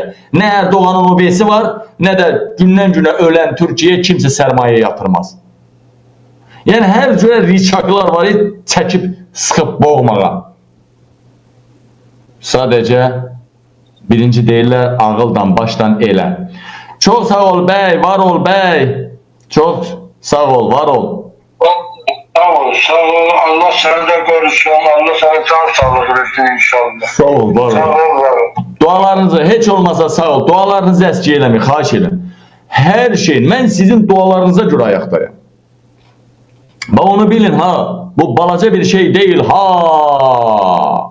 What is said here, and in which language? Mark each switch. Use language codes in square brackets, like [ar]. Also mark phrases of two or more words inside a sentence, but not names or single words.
[az] Nə Erdoğan'ın obesi var, nə də gündən günə ölən Türkiyəyə kimsə sərmayə yatırmaz. Yəni hər cürə riçaklar var, çəkib sıxıb boğmağa. Sadəcə birinci deyirlər, ağıldan, başdan elə. Çox sağ ol bəy, var ol bəy. [tr] Çok sağ ol, var ol. Sağ ol. Allah seni de korusun. Allah sana can sağlığı versin inşallah. [az] Sağ ol, var ol. Sağ ol. Dualarınızı heç olmasa sağ ol. Dualarınızı əski eləmək, xahiş edin. Hər şey, mən sizin dualarınıza görə ayaqdayım. Bax onu bilin ha. [tr] Bu balaca bir şey değil ha.